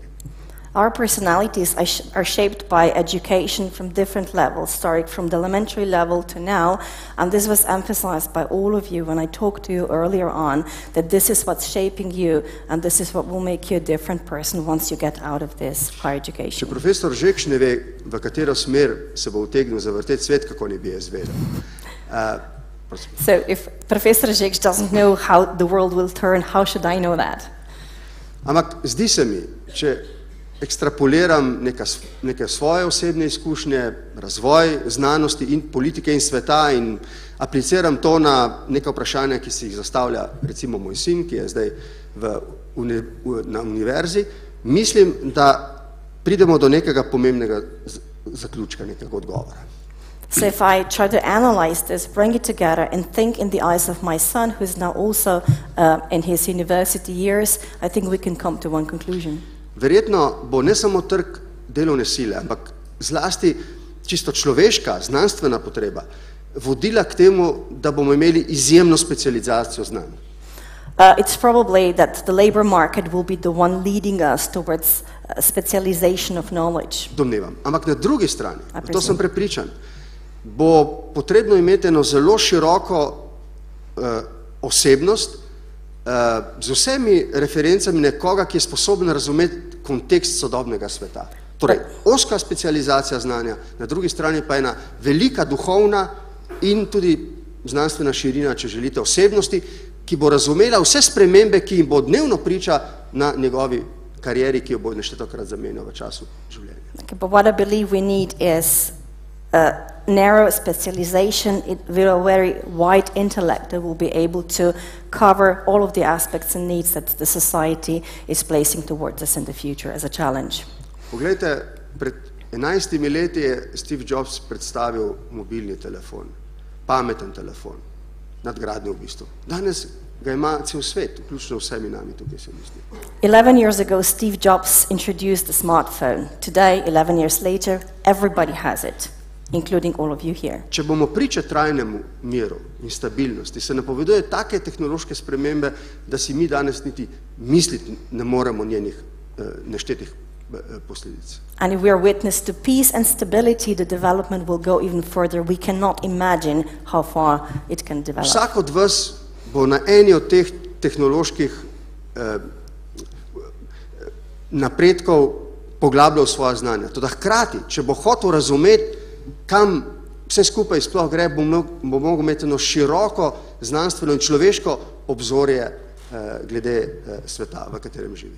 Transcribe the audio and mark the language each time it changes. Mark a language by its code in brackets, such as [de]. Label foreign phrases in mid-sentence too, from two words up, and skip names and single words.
[en] Our personalities are shaped by education from different levels, starting from the elementary level to now, and this was emphasized by all of you when I talked to you earlier on, that this is what's shaping you and this is what will make you a different person once you get out of this higher education. [sl] Če profesor Žekš ne ve, v katero smer se bo utegnil zavrteti svet, kako ne bi jaz vedel. [en] So if Professor Žekš doesn't know how the world will turn, how should I know that? [sl] Ampak zdi se mi, če ekstrapoliram neke svoje osebne izkušnje, razvoj znanosti in politike in sveta in apliciram to na neka vprašanja, ki si jih zastavlja recimo moj sin, ki je zdaj na univerzi, mislim, da pridemo do nekega pomembnega zaključka, nekega odgovora. [en] So if I try to analyze this, bring it together and think in the eyes of my son, who is now also in his university years, I think we can come to one conclusion. [sl] Verjetno bo ne samo trg delovne sile, ampak zlasti čisto človeška, znanstvena potreba vodila k temu, da bomo imeli izjemno specializacijo znanj. [en] It's probably that the labor market will be the one leading us towards specialization of knowledge. [sl] Domnevam. Ampak na drugi strani, to sem prepričan, bo potrebno imeti eno zelo široko osebnost z vsemi referencami nekoga, ki je sposoben razumeti kontekst sodobnega sveta. Torej, ozka specializacija znanja, na drugi strani pa ena velika duhovna in tudi znanstvena širina, če želite, osebnosti, ki bo razumela vse spremembe, ki jim bo dnevno priča na njegovi karieri, ki jo bo neštetokrat zamenjal v času življenja. [en] Okay, but what I believe we need is narrow specialization with a very wide intellect that will be able to cover all of the aspects and needs that the society is placing towards us in the future as a challenge. [sl] Poglejte, pred 11 leti je Steve Jobs predstavil mobilni telefon, pameten telefon, nadgradnjo v bistvu. Danes ga ima cel svet, vključno vsemi nami tukaj se mi zdi. [en] 11 years ago, Steve Jobs introduced the smartphone. Today, 11 years later, everybody has it, including all of you here. [sl] Če bomo priče trajnemu miru in stabilnosti, se napoveduje take tehnološke spremembe, da si mi danes niti misliti ne moremo njenih neštetih posledic. [en] And if we are witness to peace and stability, the development will go even further. We cannot imagine how far it can develop. [sl] Vsak od vas bo na eni od teh tehnoloških napredkov poglabljal svoja znanja. Toda hkrati, če bo hotel razumeti, kam vse skupaj sploh gre, bo mogel imeti eno široko znanstveno in človeško obzorje glede sveta, v katerem živi.